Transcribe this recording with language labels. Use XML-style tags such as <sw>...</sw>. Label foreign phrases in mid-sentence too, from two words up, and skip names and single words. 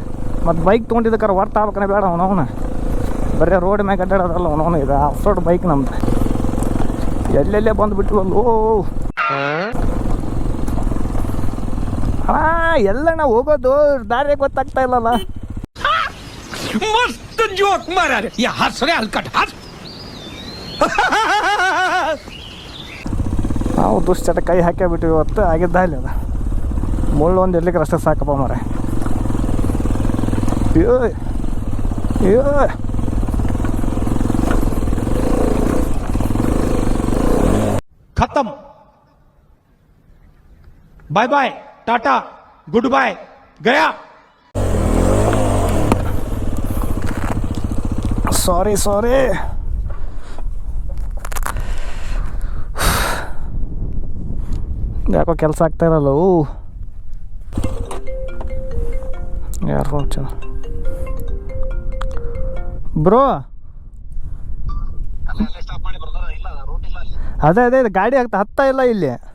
<kn>ಮತ್ತು ಬೈಕ್ ತೊಗೊಂಡಿದ್ದಕ್ಕಾರ ವರ್ತ್ ಆಗ್ಬೇಕನ ಬೇಡ ಅವನವನ. ಬರೀ ರೋಡ್ ಮ್ಯಾಗ ಅಡ್ಡಾಡೋದಲ್ಲ ಅವನವನು. ಇದು</kn> <en>off road bike</en> <kn>ನಮ್ದು. ಎಲ್ಲೆಲ್ಲೇ ಬಂದುಬಿಟ್ಟಿವಲ್ಲೋ. ಎಲ್ಲ ನಾವು ಹೋಗೋದು ದಾರಿ ಗೊತ್ತಾಗ್ತಾ ಇಲ್ಲಲ್ಲ.</kn> <hi>मस्त जोक मारा रे ये हंस रे हलकट हंस</hi> <kn>ನಾವು ದುಶ್ಚಟ ಕೈ ಹಾಕ್ಯಾಬಿಟ್ಟಿವಿ ಇವತ್ತು. ಆಗಿದ್ದ ಅಲ್ಲಿ ಅದ ಮುಳ್ಳು ಒಂದು ಇರ್ಲಿಕ್ಕೆ ಅಷ್ಟೇ ಸಾಕಪ್ಪ ಮಾರೆ. ಅಯ್ಯೋ</kn> <hi>खत्म</hi> <en>bye bye tata good bye</en> <hi>गया.</hi> <kn>ಸಾರಿ ಯಾಕೋ ಕೆಲಸ ಆಗ್ತಾ ಇರಲ್ಲ. ಯಾರು ಚೆನ್ನ ಬ್ರೋ, ಅದೇ ಇದು ಗಾಡಿ ಹತ್ತಾ ಇಲ್ಲ ಇಲ್ಲಿ.</kn>